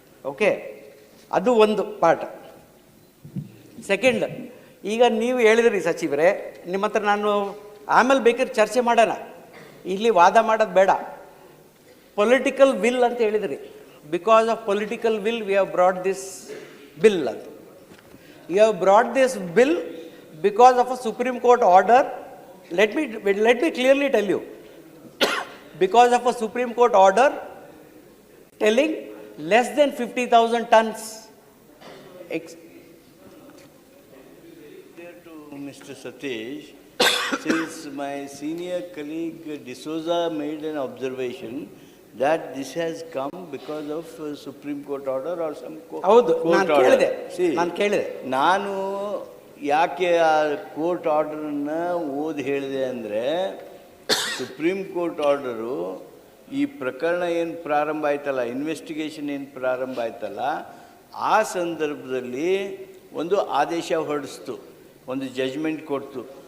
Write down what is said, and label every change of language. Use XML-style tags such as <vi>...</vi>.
<kn>Okay, ಅದು ಒಂದು part. Second, ಈಗ ನೀವು ಹೇಳಿದ್ರಿ ಸಚಿವರೇ, ನಿಮ್ಮ ಹತ್ರ ನಾನು ಆಮೇಲೆ ಬೇಕಾದ್ರೆ ಚರ್ಚೆ ಮಾಡೋಣ, ಇಲ್ಲಿ ವಾದ ಮಾಡೋದು ಬೇಡ.</kn> <en>political will</en> <kn>ಅಂತ ಹೇಳಿದ್ರಿ.</kn> <en>Because of political will we have brought this bill ಅಂತ. You have brought this bill because of a Supreme Court order. Let me clearly tell you, because of a Supreme Court order telling less than 50,000 tons. There to Mr. Satish, since my senior colleague D'Souza made an observation that this has come because of Supreme Court order or some court order.</en> <kn>ನಾನು ಕೇಳಿದೆ. ನಾನು ಯಾಕೆ ಆ court ಆರ್ಡರನ್ನು ಓದಿ ಹೇಳಿದೆ ಅಂದರೆ, supreme court order ಈ ಪ್ರಕರಣ ಏನು ಪ್ರಾರಂಭ ಆಯ್ತಲ್ಲ, ಇನ್ವೆಸ್ಟಿಗೇಷನ್ ಏನು ಪ್ರಾರಂಭ ಆಯ್ತಲ್ಲ, ಆ ಸಂದರ್ಭದಲ್ಲಿ ಒಂದು ಆದೇಶ ಹೊರಡಿಸ್ತು, ಒಂದು ಜಜ್ಮೆಂಟ್ ಕೊಡ್ತು.</kn>